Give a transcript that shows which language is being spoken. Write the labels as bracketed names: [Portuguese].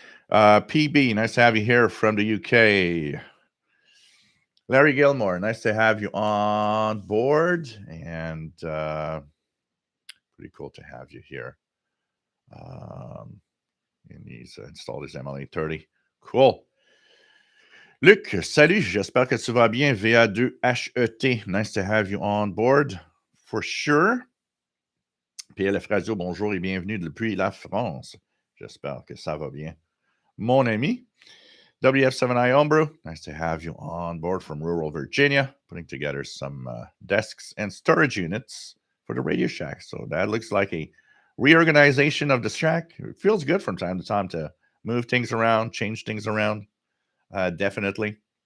[English] PB, nice to have you here from the UK. Larry Gilmore, nice to have you on board, and pretty cool to have you here. And he's installed his MLA30. Cool. [French] Luc, salut, j'espère que tu vas bien. [English] VA2HET, nice to have you on board, for sure. [French] PLF Radio, bonjour et bienvenue depuis la France. J'espère que ça va bien. Mon ami, [English] WF7I Homebrew, nice to have you on board from rural Virginia, putting together some desks and storage units for the Radio Shack. So that looks like a reorganization of the shack. It feels good from time to time to move things around, change things around. Definitely.